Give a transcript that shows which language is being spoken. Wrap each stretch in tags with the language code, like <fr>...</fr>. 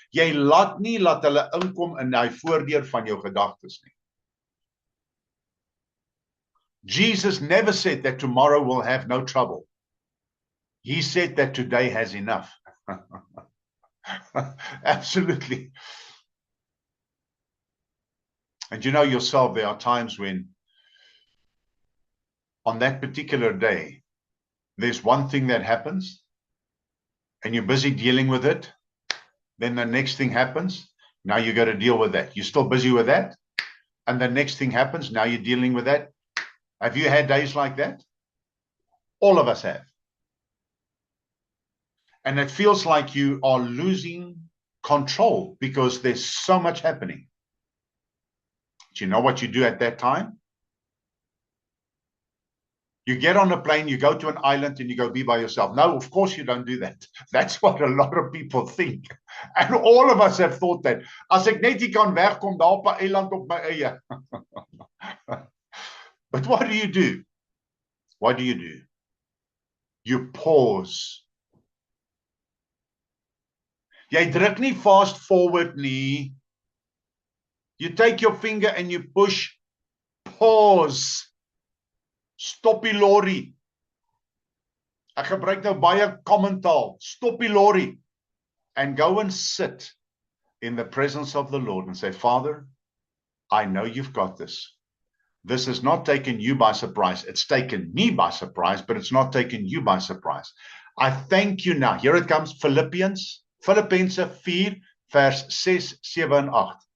<af>Jy laat nie laat hulle inkom in daai voordeur van jou gedagtes nie.</af> <en>Jesus never said that tomorrow will have no trouble. He said that today has enough. Absolutely. And you know yourself, there are times when on that particular day, there's one thing that happens and you're busy dealing with it. Then the next thing happens. Now you got to deal with that. You're still busy with that. And the next thing happens. Now you're dealing with that. Have you had days like that? All of us have. And it feels like you are losing control because there's so much happening. Do you know what you do at that time? You get on a plane, you go to an island, and you go be by yourself. No, of course you don't do that. That's what a lot of people think. And all of us have thought that.</en> <af>As ek net nie kan wegkom daar op 'n eiland op my eie.</af> <en>But what do you do? What do you do? You pause.</en> <af>Jy druk nie fast forward nie.</af> <en>You take your finger and you push pause.</en> <af>Stop die lorry. Ek gebruik nou baie common taal. Stop die lorry.</af> <en>And go and sit in the presence of the Lord and say, Father, I know you've got this. This has not taken you by surprise. It's taken me by surprise, but it's not taken you by surprise. I thank you now. Here it comes, Filippians 4,</en> <af>vers 6, 7 en 8.</af>